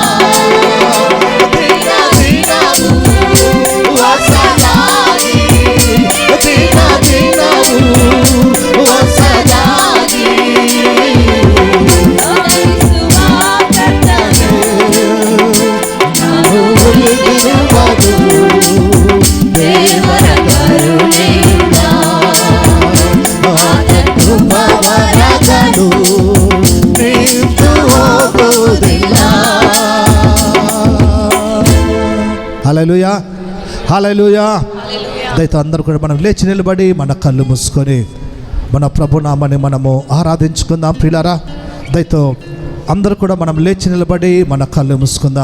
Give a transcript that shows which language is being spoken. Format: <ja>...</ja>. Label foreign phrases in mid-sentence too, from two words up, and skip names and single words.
<kn>ದಿನ ದಿನವೂ ಹೊಸದಾಗಿ ದಿನ ದಿನವೂ ಹೊಸದಾಗಿ ಒದಗಿಸುವ ಕರ್ತನು ನಾನು ಉಳಿದಿರುವುದು ದೇವರ ಕರುಣೆಯಿಂದ ಅತ್ಯದ್ಭುತವರಗಳು ನಿಂತು ಹೋಗುವುದಿಲ್ಲ</kn> <te>హల్లెలూయా హల్లెలూయా. దయతో అందరూ కూడా మనం లేచి నిలబడి మన కళ్ళు మూసుకొని మన ప్రభునామాన్ని మనము ఆరాధించుకుందాం ప్రియులారా. దయతో అందరూ కూడా మనం లేచి నిలబడి మన కళ్ళు మూసుకుందాం.</te>